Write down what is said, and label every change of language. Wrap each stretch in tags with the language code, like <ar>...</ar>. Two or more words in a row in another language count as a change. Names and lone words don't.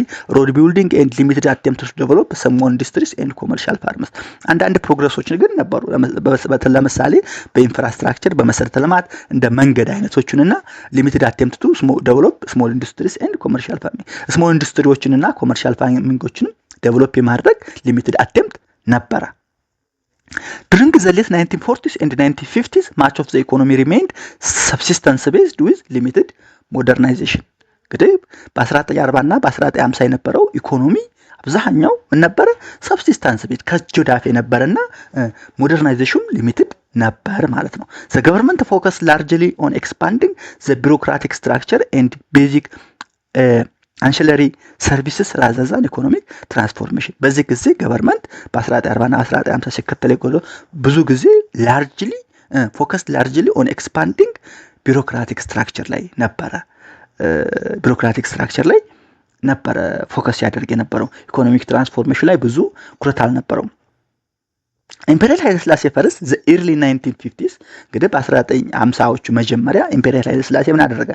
<en>road building and limited attempts to develop some industries and commercial farms።</en> <am>አንዳንድ ፕሮግረሶች ግን ነበሩ። ለምሳሌ በኢንፍራስትራክቸር በመሰረተ ልማት እንደ መንገድ አይነቶችንና</am> <en>limited attempt to develop small industries and commercial farming</en> <am>ስሞል ኢንዱስትሪዎችንና ኮመርሻል ፋርሚንጎችንም ዴቨሎፕ የማድረግ ሊሚትድ አቴምፕት ነበረ።</am> <en>During the late 1940s and 1950s, much of the economy remained subsistence-based with limited modernization.</en> <am>እንግዲህ በ1940 እና በ1950 የነበረው ኢኮኖሚ አብዛኛው ነበረ</am> <en>subsistence based</en> <am>ከእጅ ወዳፍ የነበረና ሞደርናይዜሽን ሊሚትድ ነበር ማለት ነው።</am> <en>The government focused largely on expanding the bureaucratic structure and basic ancillary services rather than economic transformation።</en> <am>በዚህ ጊዜ ገቨርንመንት በ1940 እና 1950 ሲከተል የቆየው ብዙ ጊዜ</am> <en>largely on expanding bureaucratic structure</en> <am>ላይ ነበረ ፎከስ ያደርግ የነበረው።</am> <en>economic transformation</en> <am>ላይ ብዙ ኩረት አልነበረውም። ኢምፔሪያል ኃይለ ሥላሴ ፈርስት</am> <en>the early 1950s</en> <am>እንግዲህ በ1950ዎቹ መጀመሪያ ኢምፔሪያል ኃይለ ሥላሴ ምን አደረገ?</am>